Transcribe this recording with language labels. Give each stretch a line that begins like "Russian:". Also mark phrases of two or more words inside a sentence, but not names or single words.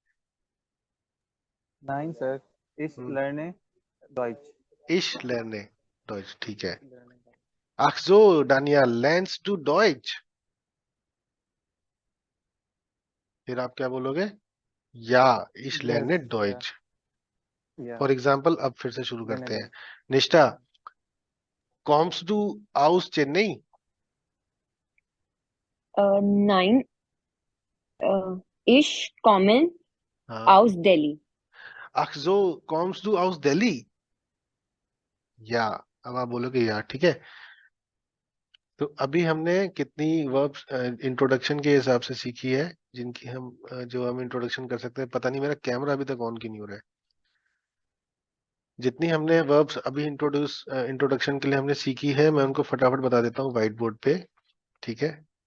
Hindi: 9 सर। इस हम्म।
German: lerne Deutsch. ich lerne Deutsch,
Hindi: ठीक है।
German: Ach so, Daniel, lernst du Deutsch?
Hindi: फिर आप क्या बोलोगे?
German: या, ich
English: यस
German: lerne या Deutsch। या
English: for example,
Hindi: अब फिर से शुरू
German: लर्ने
Hindi: करते हैं।
German: डॉइच। निष्ठा, kommst du aus Chennai? 9 ich komme
Hindi: हाँ।
German: aus Delhi Ach so, kommst du aus Delhi?
Hindi: या, अब आप बोलोगे या, ठीक है। तो अभी हमने कितनी वर्ब्स इंट्रोडक्शन के हिसाब से सीखी है, जिनकी हम जो हम इंट्रोडक्शन कर सकते हैं। पता नहीं मेरा कैमरा अभी तक ऑन क्यों नहीं हो रहा है। जितनी हमने वर्ब्स अभी इंट्रोडक्शन के लिए हमने सीखी है, मैं उनको फटाफट बता देता हूँ
English: white board
Hindi: पे, ठीक है।